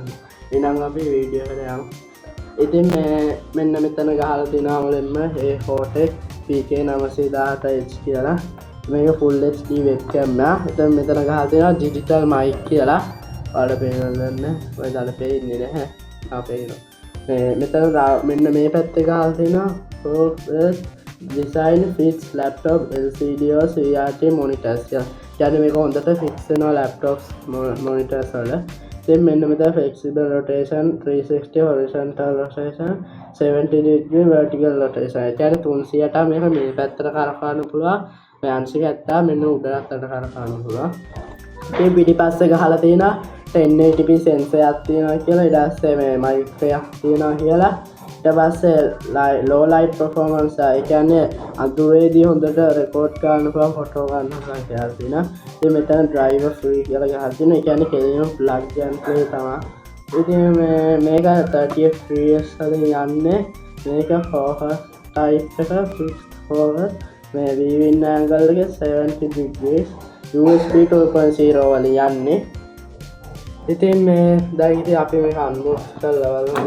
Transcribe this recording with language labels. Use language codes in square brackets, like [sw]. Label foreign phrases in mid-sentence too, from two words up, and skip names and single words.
[si] ඊනම් අපි වීඩියෝ එකට යමු. ඉතින් මෙන්න මෙතන ගහලා තියෙනවා මුලින්ම A4 PK 910H කියලා. මේක [en] full HD webcam [si] එක. ඉතින් මෙතන ගහලා තියෙනවා [en] digital mic [si] කියලා. ඔයාලට පේනවද? ඔයාලට පේන්නේ නැහැ. පේනවා. මෙතන මෙන්න මේ පැත්තේ ගහලා තියෙනවා [en] design fits laptop LCD or CRT monitors [si] කියලා. කියන්නේ මේක හොඳට fix වෙනවා [en] laptops monitors [si] වල. [en] Then [si] මෙන්න මෙතන [en] flexible rotation 360 horizontal rotation 70 degree vertical rotation. [si] ඒ කියන්නේ 360ට මේක මේ පැත්තට කරකවන්න පුළුවන්. මේ අංශික ඇත්තා මෙන්න උඩට කරකවන්න පුළුවන්. ඉතින් පිටිපස්සේ ගහලා තියෙනවා 1080p sensor එකක් තියෙනවා කියලා. ඊට පස්සේ මේ mic එකක් තියෙනවා කියලා. ඊට පස්සේ [en] low light performance [si] ඒ කියන්නේ අඳුරේදී හොඳට රෙකෝඩ් කරන්න පුළුවන් ෆොටෝ ගන්න පුළුවන් කියලා තියෙනවා. ඉතින් මෙතන [en] driver free [si] කියලා ගහලා තියෙනවා. ඒ කියන්නේ කෙලින්ම [en] plug and play [si] තමයි. ඉතින් මේක 30 fps වලින් යන්නේ. [en] මේක focus type එක fixed focus මේ viewing angle එක 70 degrees USB 2.0 [si] වලින් යන්නේ. ඉතින් මේ දැන් ඉතින් අපි මේක අන්බොක්ස් කරලා බලමු.